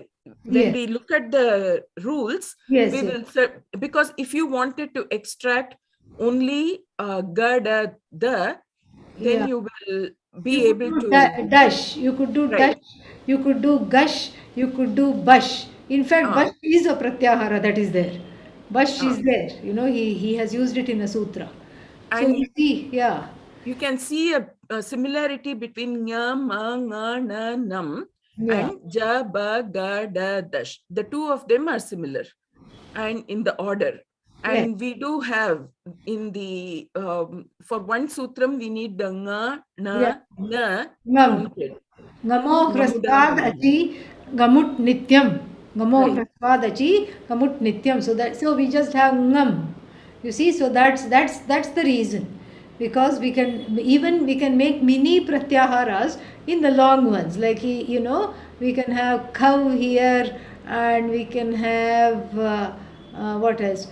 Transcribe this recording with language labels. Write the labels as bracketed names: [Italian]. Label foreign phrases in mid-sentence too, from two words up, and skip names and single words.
[English] When we look at the rules, we will, because if you wanted to extract only gada the, then you will be able to dash. You could do dash. You could do gush. You could do bush. In fact, bush is a pratyahara that is there. but she's there. You know, he has used it in a sutra. So And you see, yeah. You can see a similarity between nya, ma, nga, na, nam Yeah. and ja, ba, ga, da, dash. The two of them are similar and in the order. And Yes. we do have in the, for one sutram, we need the nga, Yeah. na, na Ngam. counted. Ngamo Ngamuda, [Sanskrit] hrasvad achi gamut nityam. Ngamo [English] Right. [Sanskrit] hrasvad achi gamut nityam. [English] So we just have ngam. You see, so that's the reason. Because we can make mini pratyaharas in the long ones. Like you know, we can have kav here, and we can have what else?